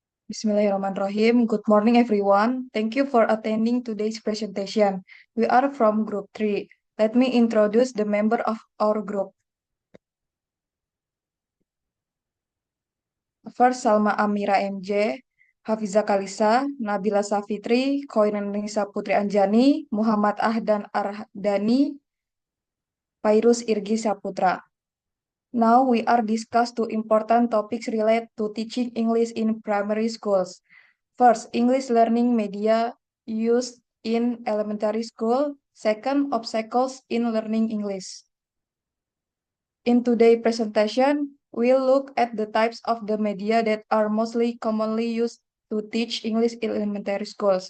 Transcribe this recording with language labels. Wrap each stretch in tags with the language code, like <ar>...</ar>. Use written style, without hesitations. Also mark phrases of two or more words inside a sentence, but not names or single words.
<ar>Bismillahirrahmanirrahim.</ar> <en>Good morning, everyone. Thank you for attending today's presentation. We are from Group 3. Let me introduce the member of our group. First, Salma Amira MJ, Hafiza Kalisa, Nabila Safitri, Koinanisa Putri Anjani, Muhammad Ahdan Ardani, Pairus Irgi Saputra. Now we are discuss two important topics related to teaching English in primary schools. First, English learning media used in elementary school. Second, obstacles in learning English. In today's presentation, we'll look at the types of the media that are mostly commonly used to teach English in elementary schools.</en>